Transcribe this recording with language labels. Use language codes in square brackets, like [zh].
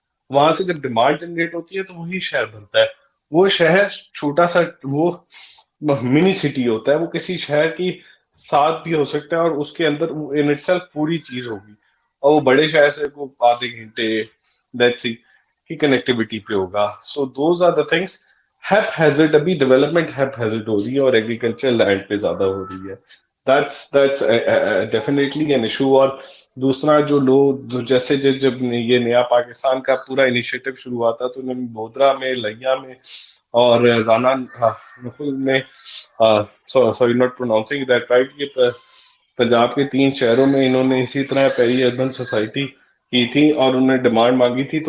[ur] وہاں سے جب ڈیمانڈ جنریٹ ہوتی ہے تو وہی شہر بنتا ہے. وہ شہر چھوٹا سا وہ منی سٹی ہوتا ہے، وہ کسی شہر کی ساتھ بھی ہو سکتا ہے، اور اس کے اندر [en] in itself [ur] پوری چیز ہوگی. اور وہ بڑے شہر سے کو آدھے گھنٹے [en] let's see [ur] کی کنیکٹیوٹی پہ ہوگا. [en] So those are the things. [ur] Heap hazard ابھی ڈیولپمنٹ ہیپ ہیزرڈ ہو رہی ہے، اور ایگریکلچر لینڈ پہ زیادہ ہو رہی ہے. [en] that's definitely an issue. [ur] اور دوسرا جو لوگ جیسے جب یہ نیا پاکستان کا پورا انیشیٹو شروع ہوا تھا، تو انہوں نے بودرا میں، لیا میں اور رانا نخل میں، [en] sorry not pronouncing that right, [ur] یہ پنجاب کے 3 شہروں میں انہوں نے اسی طرح پیری اربن سوسائٹی کی تھی، اور انہوں نے ڈیمانڈ مانگی تھی.